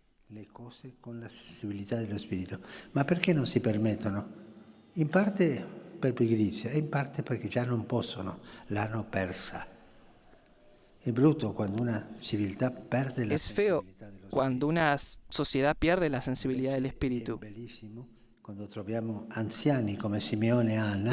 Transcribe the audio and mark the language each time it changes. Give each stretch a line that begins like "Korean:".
Italian: Le cose con la sensibilità dello spirito. Ma perché non si permettono? In parte per pigrizia e in parte perché già non possono, l'hanno persa. È brutto quando una civiltà perde la sensibilità dello spirito.
Spanish: Cuando una sociedad pierde la sensibilidad del espíritu.
Italian: È bellissimo quando troviamo anziani come Simeone e Anna.